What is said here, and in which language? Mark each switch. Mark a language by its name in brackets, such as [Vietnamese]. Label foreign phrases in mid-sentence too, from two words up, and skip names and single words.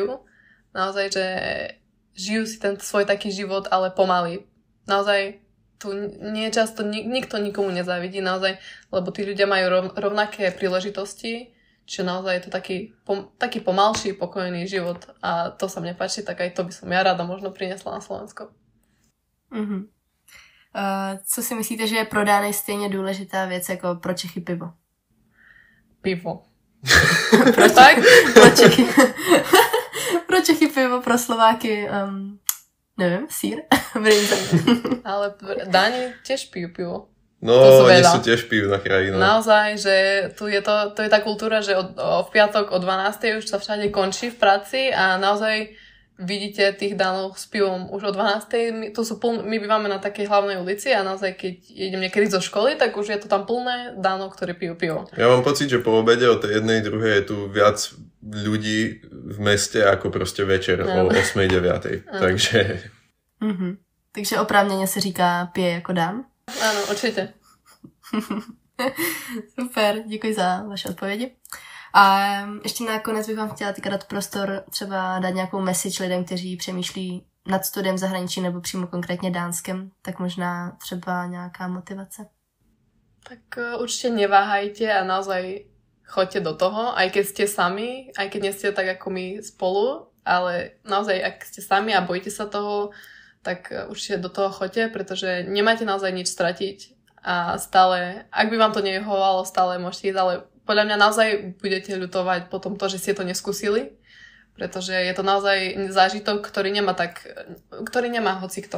[Slovak] Naozaj, že žijú si ten svoj taký život, ale pomaly. Naozaj tu nie často nikto nikomu nezávidí, naozaj, lebo tí ľudia majú rovnaké príležitosti, čiže naozaj je to taký pomalší, pokojný život a to sa mne páči, tak aj to by som ja rada možno priniesla na Slovensko. Mm-hmm. [Czech] Co si myslíte, že je pro Dány stejně důležitá věc jako pro Čechy pivo? [Slovak] Pivo. [Czech] Pro Čechy pivo, pro Slováky [Slovak] neviem, sír? Ale Dáni tiež pijú pivo. No, oni sú tiež pivná krajina. Naozaj, že tu je to je tá kultúra, že v piatok o 12. už sa všade končí v práci a naozaj vidíte tých Dánov s pivom už o 12. My bývame na takej hlavnej ulici a naozaj, keď idem niekedy zo školy, tak už je to tam plné Dánov, ktorí pijú pivo. Ja mám pocit, že po obede o tej 1:00, 2:00 je tu viac ľudí v meste ako proste večer o 8:00, 9:00. Takže... Mm-hmm. [Czech] Takže oprávněně se říká pije jako Dán? [Slovak] Áno, určite. [Czech] Super, děkuji za vaše odpovědi. A ještě nakonec bych vám chtěla dát prostor třeba dát nějakou message lidem, kteří přemýšlí nad studiem v zahraničí nebo přímo konkrétně Dánskem, tak možná třeba nějaká motivace. [Slovak] Tak určite neváhajte a naozaj choďte do toho, aj keď ste sami, aj keď nie ste tak ako my spolu, ale naozaj ak ste sami a bojíte sa toho, tak určite do toho choďte, pretože nemáte naozaj nič stratiť a stále, ak by vám to nevyhovovalo, stále môžete ísť, ale podľa mňa naozaj budete ľutovať potom to, že ste to neskúsili, pretože je to naozaj zážitok, ktorý nemá hocikto.